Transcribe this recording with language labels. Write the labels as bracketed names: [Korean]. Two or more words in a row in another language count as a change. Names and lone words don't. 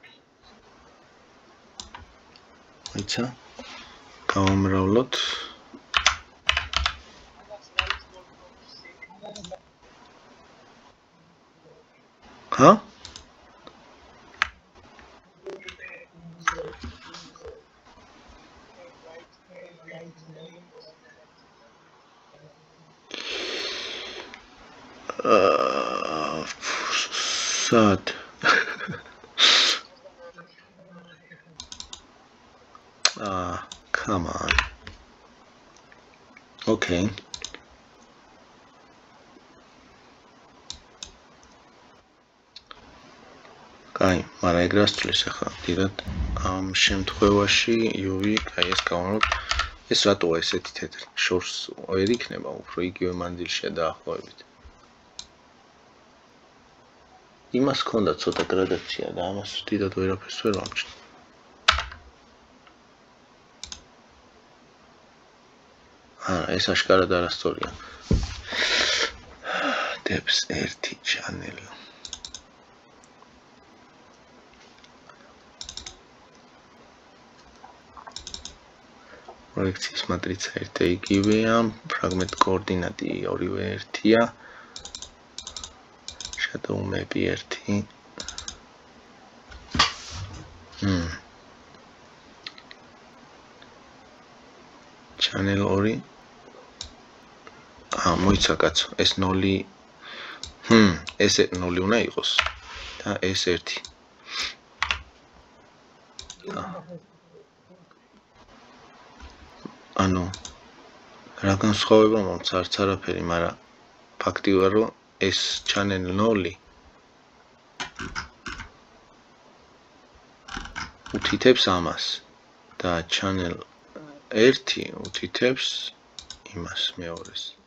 [Georgian] აიცა გავამრავლოთ. ხა? [English] Sad. Come on. [Georgian] Okay. კაი, მაგრამ ეგ რას თulis ახლა? დიდად ამ შემთხვევაში UV, კაი, ეს გავამრავლოთ. ეს რატოა ესეთი თეთრი? შორს ვერ იქნება, უფრო იგივე მანძილშია დაახლოებით. იმას ჰქონდა ცოტა გრადაცია და ამას დიდად ვერაფერს ვერ ვამჩნევ. ეს აშკარად არასწორია. [English] depth 1 channel. [Georgian] პროექციის მატრიცა ერთე იგივეა, ფრაგმენტ კოორდინატი ორივე ერთია. [English] shadow map 1. channel 2. [Georgian] მოიცა კაცო, ეს 0. ეს 0 უნდა იყოს და ეს 1. ანუ რა განსხვავება მომც არც არაფერი, მაგრამ ფაქტია რომ ეს channel 0 უთითებს ამას და channel 1 უთითებს იმას მეორეს.